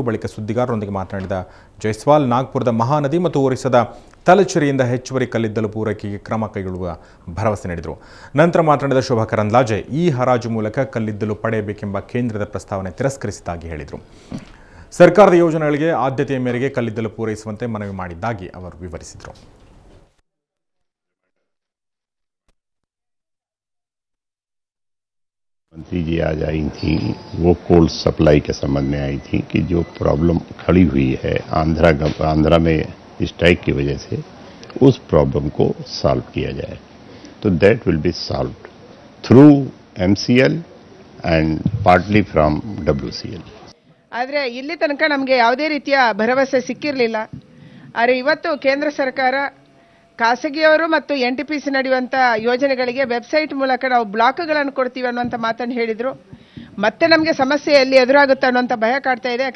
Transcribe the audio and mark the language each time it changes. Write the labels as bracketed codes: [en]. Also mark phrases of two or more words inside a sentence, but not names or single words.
[kn] ಬಳಿಕ ಸುದ್ದಿಗಾರರೊಂದಿಗೆ ಮಾತನಾಡಿದ ಜೈಸ್ವಾಲ್ ನಾಗ್ಪುರದ ಮಹಾನದಿ ಮತ್ತು ಒರಿಸ್ಸಾದ ತಲಚೇರಿಯಿಂದ ಹೆಚ್ಚುವರಿ ಕಲ್ಲಿದ್ದಲು ಪೂರೈಕೆಗೆ ಕ್ರಮ ಕೈಗೊಳ್ಳುವ ಭರವಸೆ ನೀಡಿದರು. ನಂತರ ಮಾತನಾಡಿದ ಶೋಭಾ ಕರಂದ್ಲಾಜೆ ಈ ಹರಾಜು ಮೂಲಕ ಕಲ್ಲಿದ್ದಲು ಪಡೆಯಬೇಕೆಂಬ ಕೇಂದ್ರದ ಪ್ರಸ್ತಾವನೆ ತಿರಸ್ಕರಿಸಿದ್ದಾಗಿ ಹೇಳಿದರು. ಸರ್ಕಾರದ ಯೋಜನೆಗಳಿಗೆ ಆದ್ಯತೆಯ ಮೇರೆಗೆ ಕಲ್ಲಿದ್ದಲು ಪೂರೈಸುವಂತೆ ಮನವಿ ಮಾಡಿದ್ದಾಗಿ ಅವರು ವಿವರಿಸಿದರು. [hi] मंत्री जी आज आई थी, वो [en] cold supply [hi] के संबंध में आई थी कि जो प्रॉब्लम खड़ी हुई है आंध्रा में स्ट्राइक की वजह से उस प्रॉब्लम को सॉल्व किया जाए. [en] तो that will be solved through MCL and partly from WCL. [kn] ಆದರೆ ಇಲ್ಲಿ ತನಕ ನಮಗೆ ಯಾವುದೇ ರೀತಿಯ ಭರವಸೆ ಸಿಕ್ಕಿರಲಿಲ್ಲ. ಆದರೆ ಇವತ್ತು ಕೇಂದ್ರ ಸರ್ಕಾರ ಖಾಸಗಿಯವರು ಮತ್ತು NTPC ನಡೆಯುವಂಥ ಯೋಜನೆಗಳಿಗೆ ವೆಬ್ಸೈಟ್ ಮೂಲಕ ನಾವು ಬ್ಲಾಕ್ಗಳನ್ನು ಕೊಡ್ತೀವಿ ಅನ್ನುವಂಥ ಮಾತನ್ನು ಹೇಳಿದರು. ಮತ್ತೆ ನಮಗೆ ಸಮಸ್ಯೆ ಎಲ್ಲಿ ಎದುರಾಗುತ್ತೆ ಅನ್ನುವಂಥ ಭಯ ಕಾಡ್ತಾ ಇದೆ.